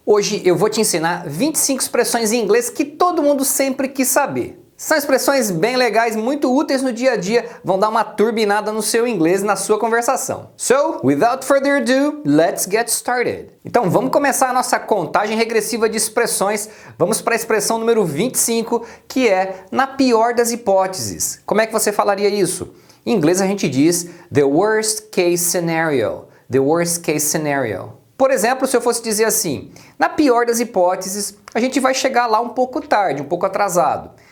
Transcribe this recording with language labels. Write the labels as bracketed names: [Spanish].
[Portuguese] Hoje eu vou te ensinar 25 expressões em inglês que todo mundo sempre quis saber. São expressões bem legais, muito úteis no dia a dia, vão dar uma turbinada no seu inglês e na sua conversação. [English] So, without further ado, let's get started. [Portuguese] Então vamos começar a nossa contagem regressiva de expressões. Vamos para a expressão número 25, que é na pior das hipóteses. Como é que você falaria isso? Em inglês a gente diz [English] the worst case scenario. The worst case scenario. [Portuguese] Por exemplo, se eu fosse dizer assim, na pior das hipóteses, a gente vai chegar lá um pouco tarde, um pouco atrasado.